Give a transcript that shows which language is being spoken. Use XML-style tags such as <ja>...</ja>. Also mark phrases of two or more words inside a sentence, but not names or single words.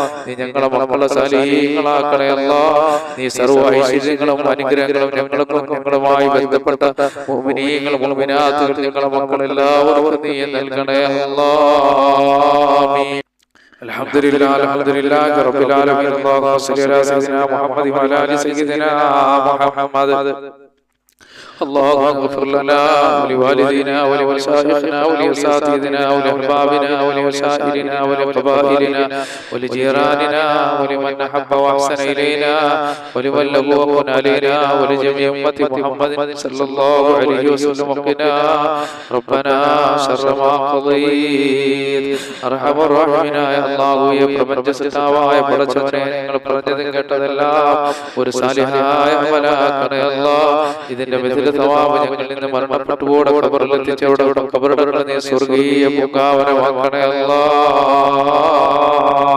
<ml>നീ ഞങ്ങളെ മക്കളെ സാലിഹീങ്ങളാക്കണേ അല്ലാഹ്. നീ സർവ്വ ഐശ്വര്യങ്ങളും അനുഗ്രഹങ്ങളും ഞങ്ങൾക്കും ഞങ്ങളുമായി ബന്ധപ്പെട്ട മുഅ്മിനീങ്ങൾ മുഅ്മിനാത്തുകൾ ഞങ്ങളെ മക്കളെല്ലാവർക്കും നീ നൽകണേ അല്ലാഹ്.</ml> <ar>الحمد لله رب العالمين. اللهم صل على سيدنا محمد وعلى آل سيدنا محمد. اللهم اغفر لنا ولوالدينا ولمشايخنا ولأساتذتنا ولأحبابنا ولمشايخنا ولقبائلنا ولجيراننا ولمن أحب وأحسن إلينا ولمن له وقن علينا ولجميع أمة محمد صلى الله عليه وسلم. وقنا ربنا شر ما قضيت. أرحم الراحمين يا الله.</ar> <ml>يا പ്രപഞ്ചസത്താവായ പടച്ചവനെ, ഞങ്ങൾ പറഞ്ഞതും കേട്ടതെല്ലാം ഒരു സാലിഹായ അമലാക്കണേ അല്ലാഹ്. ഇതിന്റെ സവാബ് ഞങ്ങളിൽ നിന്ന് മരണപ്പെട്ടുകൂടെ ഖബറിലെത്തിച്ചവിടെ ഖബറുടെ നീ സ്വർഗീയ പൂങ്കാവനമാക്കണേ അല്ലാഹ്.</ml>